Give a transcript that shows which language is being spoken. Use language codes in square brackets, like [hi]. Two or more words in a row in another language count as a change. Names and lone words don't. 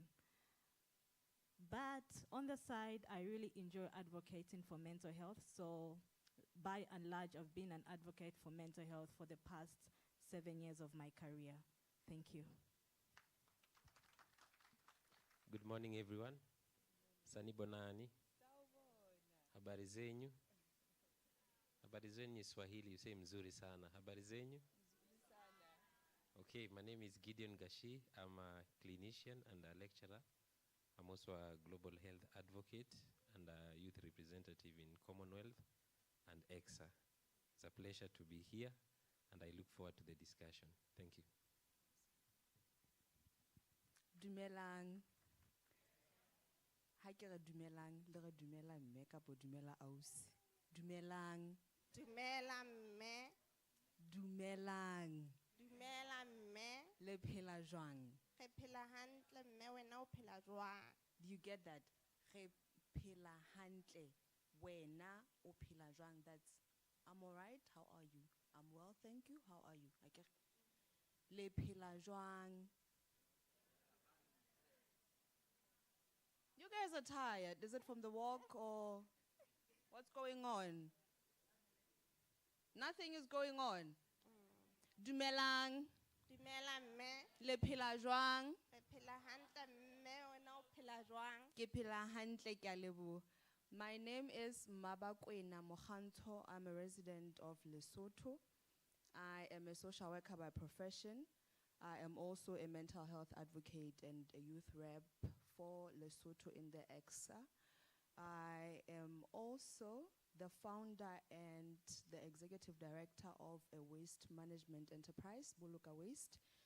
[en] But on the side, I really enjoy advocating for mental health. So by and large, I've been an advocate for mental health for the past 7 years of my career. Thank you. Good morning, everyone. Sanibonani. [sw] Habari zenyu. Habari zenyu Swahili, [en] you say [sw] mzuri sana. Habari zenyu? [en] Okay, my name is Gideon Gashi. I'm a clinician and a lecturer. I'm also a global health advocate and a youth representative in Commonwealth and ECSA. It's a pleasure to be here, and I look forward to the discussion. Thank you. [st] Dumelang. Ha ke re dumelang, le re dumela mme kapo dumela ausi. Dumelang. Dumela mme. Dumelang. Dumela mme. Le phela jwang. Re phela hantle mme wena o phela jwang. [en] Do you get that? [st] Re phela hantle wena o phela jwang. [en] That's I'm all right. How are you? I'm well, thank you. How are you? [st] Le phela jwang. [en] You guys are tired. Is it from the walk or what's going on? Nothing is going on. [st] Dumelang. Dumela mme. Le phela jwang. Re phela hantle mme wena o phela jwang. Ke phela hantle ke a leboha. [en] My name is Mabakwena Mokhanto. I'm a resident of Lesotho. I am a social worker by profession. I am also a mental health advocate and a youth rep for Lesotho in the ECSA. I am also the founder and the executive director of a waste management enterprise, Buluka Waste.